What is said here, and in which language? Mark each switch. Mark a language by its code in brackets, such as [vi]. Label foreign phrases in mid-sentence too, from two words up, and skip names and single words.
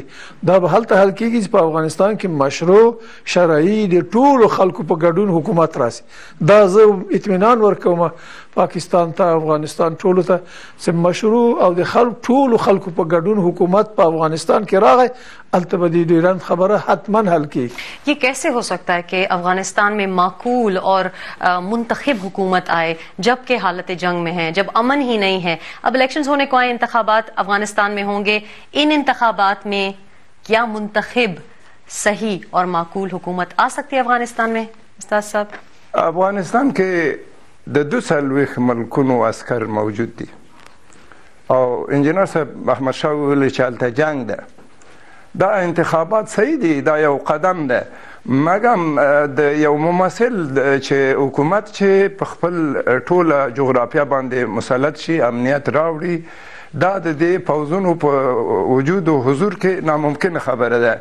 [ps] دا به هلته حل کیږي چې په افغانستان کې مشروع شرعي د ټولو خلکو په ګډون حکومت راشي. دا زه اطمینان ورکوم پاکستان ته, افغانستان ټولو ته, چې مشروع او د ټولو خلکو په ګډون حکومت په افغانستان کې راغی, هلته به د ډیورنډ خبره حتما حل کیږي. [ur] یہ کیسے ہو سکتا ہے کہ افغانستان میں معقول اور منتخب حکومت آئے جبکہ حالت جنگ میں ہے, جب امن ہی نہیں ہے؟ اب الیکشنز ہونے کو آئے, انتخابات افغانستان میں ہوں گے. ان انتخابات میں کیا منتخب صحیح اور معقول حکومت آ سکتی ہے افغانستان میں استاد صاحب؟ [ps] افغانستان کې د 2 ملکونو عسکر موجود دي, او انجینر صاحب احمد شاه ویلي چې هلته جنگ ده. دا انتخابات صحیح دي, دا یو قدم ده, مګم د یو ممثل چې حکومت چې په خپل ټوله جغرافیه باندې مسلط شي, امنیت راوړي, دا د دې پوځونو په وجود او حضور کې ناممکن خبره ده.